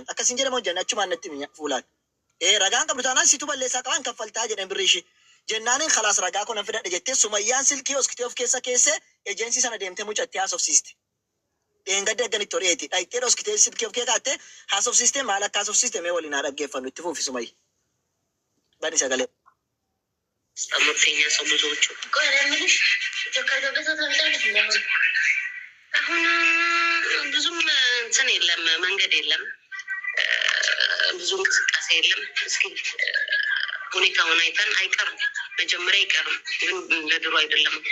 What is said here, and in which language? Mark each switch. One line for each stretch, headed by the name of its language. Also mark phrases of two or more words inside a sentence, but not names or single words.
Oromo: Akkasiin jedhamu hojjanne achumaan natti fuulaan. Ragaan qabdu taanaan situ balleessaa qaban kaffaltaa jedhan birrii ishee. Jennaaniin khalaas ragaa kun fidadhe jettee Sumayyaan silkii hoskitee of keessa keessee ejensii sana deemtee mucatti haasofsiiste. Dheengadde agganitti hodheeti. Dhayitee hoskitee silkii of kee kaattee haasofsiiste maal akka haasofsiiste mee waliin haa dhaggeeffannu itti fuufi Sumayya. Bani sagalee.
Amharic: አሞተኛ ሰው ብዙዎቹ አሁን ብዙም እንትን የለም፣ መንገድ የለም፣ ብዙ እንቅስቃሴ የለም። እስኪ ሁኔታውን አይተን አይቀርም፣ መጀመሪያ አይቀርም፣ ግን እንደ ድሮ አይደለም